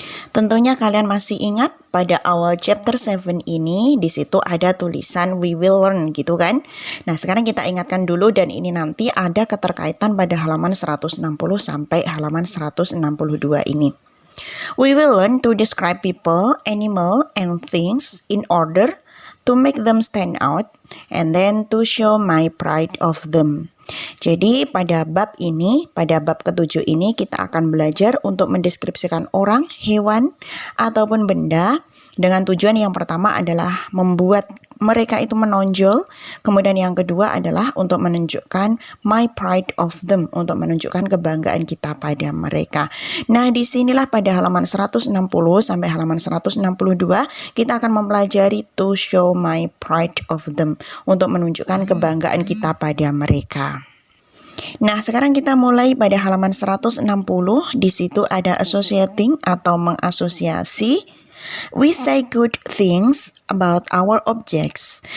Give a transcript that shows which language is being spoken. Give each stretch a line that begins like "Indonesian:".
Indonesian: Tentunya kalian masih ingat pada awal chapter 7 ini di situ ada tulisan
English: we will learn
Indonesian: gitu kan. Nah, sekarang kita ingatkan dulu dan ini nanti ada keterkaitan pada halaman 160 sampai halaman 162 ini.
English: We will learn to describe people, animal, and things in order to make them stand out and then to show my pride of them.
Indonesian: Jadi pada bab ini, pada bab ke-7 ini kita akan belajar untuk mendeskripsikan orang, hewan, ataupun benda dengan tujuan yang pertama adalah membuat mereka itu menonjol, kemudian yang kedua adalah untuk menunjukkan
English: my pride of them,
Indonesian: untuk menunjukkan kebanggaan kita pada mereka. Nah, disinilah pada halaman 160 sampai halaman 162 kita akan mempelajari
English: to show my pride of them,
Indonesian: untuk menunjukkan kebanggaan kita pada mereka. Nah, sekarang kita mulai pada halaman 160. Di situ ada associating atau mengasosiasi.
English: We say good things about our objects.